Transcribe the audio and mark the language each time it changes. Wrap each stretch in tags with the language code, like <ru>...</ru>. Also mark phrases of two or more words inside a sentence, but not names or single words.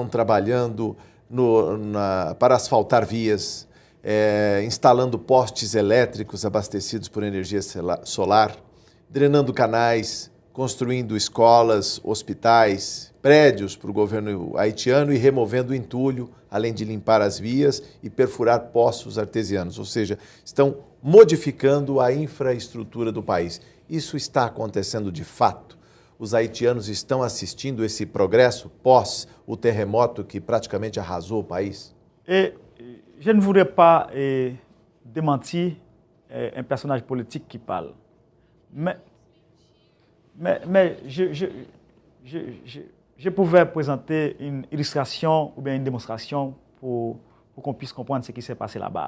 <pt>trabalhando para asfaltar vias, instalando postes elétricos abastecidos por energia solar, drenando canais, construindo escolas, hospitais, prédios para o governo haitiano e removendo o entulho, além de limpar as vias e perfurar poços artesianos, ou seja, estão modificando a infraestrutura do país. Isso está acontecendo de fato? Os haitianos estão assistindo esse progresso pós o terremoto que praticamente arrasou o país?</pt> <fr>Je ne voudrais pas démentir un personnage politique qui parle. Mais je pouvais présenter une illustration ou bien une démonstration pour qu'on puisse comprendre ce qui s'est passé là-bas.</fr>